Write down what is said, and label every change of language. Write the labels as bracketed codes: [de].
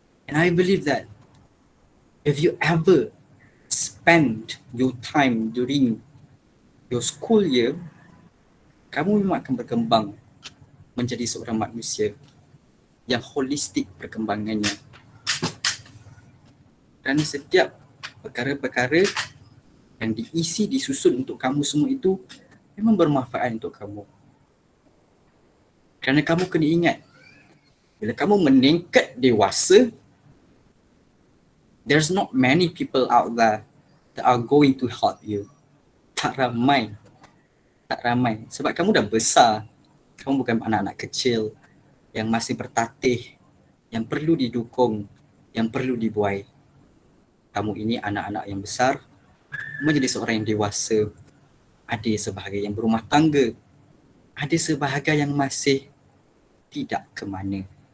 [en] And I believe that if you ever spend your time during your school year, [ms] kamu memang akan berkembang menjadi seorang manusia yang holistik perkembangannya. Kerana setiap perkara-perkara yang diisi, disusun untuk kamu semua itu memang bermanfaat untuk kamu. Kerana kamu kena ingat, bila kamu meningkat dewasa, [en] there's not many people out there that are going to help you. [ms] Tak ramai. Sebab kamu dah besar. Kamu bukan anak-anak kecil yang masih bertatih, yang perlu didukung, yang perlu dibuai. Kamu ini anak-anak yang besar, menjadi seorang yang dewasa. Ada sebahagian yang berumah tangga, ada sebahagian yang masih tidak ke mana.